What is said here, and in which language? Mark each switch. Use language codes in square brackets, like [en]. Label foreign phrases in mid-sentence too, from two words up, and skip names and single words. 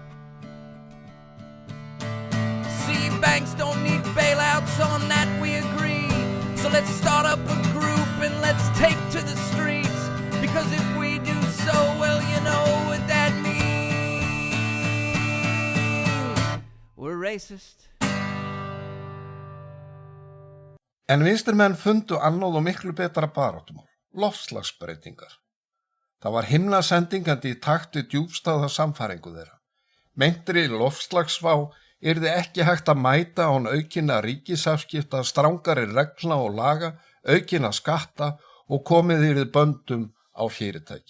[en] See, banks don't need bailouts, on that we agree. So let's start up a group and let's take to the streets. Because if we do so, well, you know what that means. We're racist. [is] En vinstrimenn fundu annað og miklu betra baráttumál, loftslagsbreytingar. Það var himnasendingandi í takt við djúpstæða samfæringu þeirra. Meintri loftslagsvá yrði ekki hægt að mæta án aukinna ríkisafskipta, strangari reglna og laga, aukinna skatta og komið yrði böndum á fyrirtæki.